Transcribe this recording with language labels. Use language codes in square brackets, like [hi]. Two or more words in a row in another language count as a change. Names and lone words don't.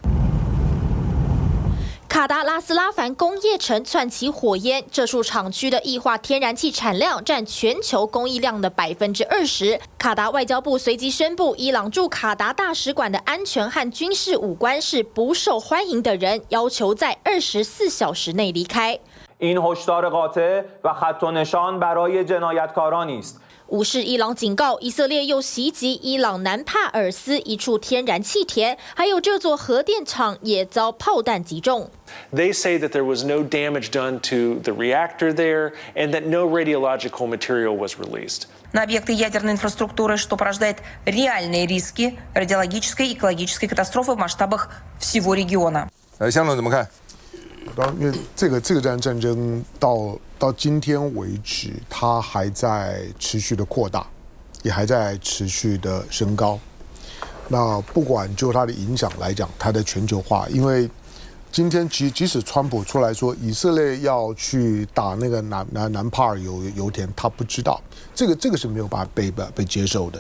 [zh] 卡达拉斯拉凡工业城窜起火焰，这处厂区的液化天然气产量占全球供应量的20%。卡达外交部随即宣布，伊朗驻卡达大使馆的安全和军事武官是不受欢迎的人，要求在24小时内离开。 [fa] این هشدار قاطع و خط و نشان برای جنایتکارانی است. [zh] 无视伊朗警告，以色列又袭击伊朗南帕尔斯一处天然气田，还有这座核电厂也遭炮弹击中。 [en] They say that there was no damage done to the reactor there and that no radiological material was released. [ru] На объекты ядерной инфраструктуры, что порождает реальные риски радиологической и экологической катастрофы в масштабах всего региона. [zh] 香龙怎么看？因为这个战争到今天为止，它还在持续的扩大，也还在持续的升高。那不管就它的影响来讲，它的全球化，因为今天即使川普出来说以色列要去打那个南帕尔油田，他不知道，这个是没有办法被接受的。